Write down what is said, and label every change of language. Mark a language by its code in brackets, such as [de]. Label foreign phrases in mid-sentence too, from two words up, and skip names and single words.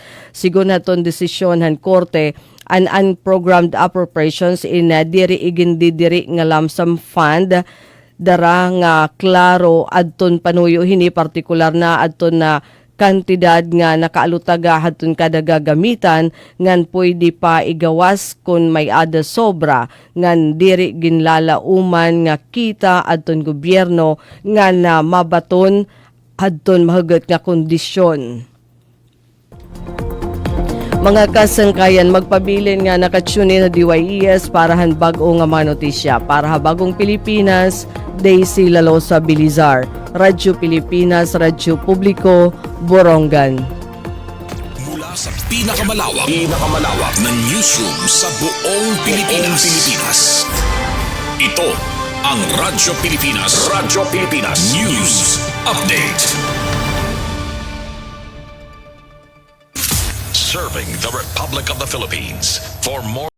[war] Sigon haton desisyon han korte an [en] unprogrammed appropriations [war] in diri igindidiri nga [en] lump sum fund [war] dara nga klaro adton panuyo hini partikular na adton na kantidad nga nakaalutaga hadton kada gagamitan ngan pwede pa igawas kung may ada sobra ngan diri ginlalauman nga kita adton gobyerno nga na mabaton adton mahugot nga kondisyon. Mga kasangkayan, magpabilin nga nakatune na DYES para han bag-o nga mga notisya. Para ha bagong Pilipinas, Daisy Lalosa Bilizar, Radyo Pilipinas, Radyo Publiko, Borongan. [tl] Mula sa pinakamalawak na newsroom sa buong Pilipinas. Ito ang Radyo Pilipinas. News Update. [en] Serving the Republic of the Philippines. For more